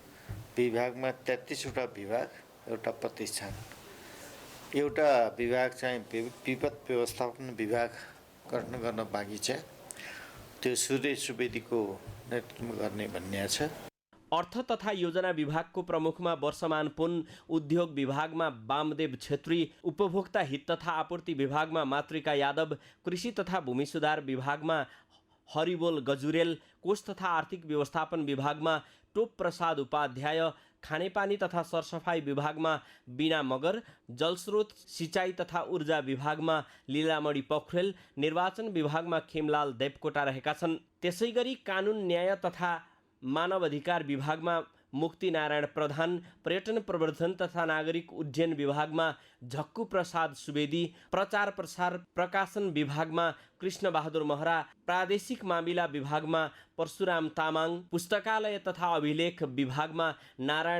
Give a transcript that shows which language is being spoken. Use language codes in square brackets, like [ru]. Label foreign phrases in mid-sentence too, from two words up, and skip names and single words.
[ne] विभागमा 33 वटा विभाग, एउटा प्रतिष्ठान एउटा विभाग चाहिँ विपद व्यवस्थापन विभाग गठन गर्न बाँकी छ, त्यो सूर्य सुवेदीको नेतृत्व गर्ने भन्ने छ। अर्थ तथा योजना विभागको प्रमुखमा वर्षमान पुन, उद्योग विभागमा वामदेव छेत्री, उपभोक्ता हित तथा आपूर्ति विभागमा मातृका यादव, कृषि तथा भूमि सुधार विभागमा हरिबोल गजुरेल, कोष तथा आर्थिक व्यवस्थापन विभागमा टोप प्रसाद उपाध्याय, खानेपानी तथा सरसफाई विभागमा बीना मगर, जलस्रोत सिंचाई तथा ऊर्जा विभागमा लीलामणि पोखरेल, निर्वाचन विभागमा खेमलाल देवकोटा रहेका छन्। त्यसैगरी कानुन न्याय तथा मानव अधिकार विभागमा मुक्ति नारायण प्रधान, पर्यटन प्रवर्धन तथा नागरिक उड्डयन विभागमा झक्कु प्रसाद सुवेदी, प्रचार प्रसार प्रकाशन विभागमा कृष्ण बहादुर महरा, प्रादेशिक मामिला विभागमा परशुराम तामाङ, पुस्तकालय तथा अभिलेख विभागमा नारायण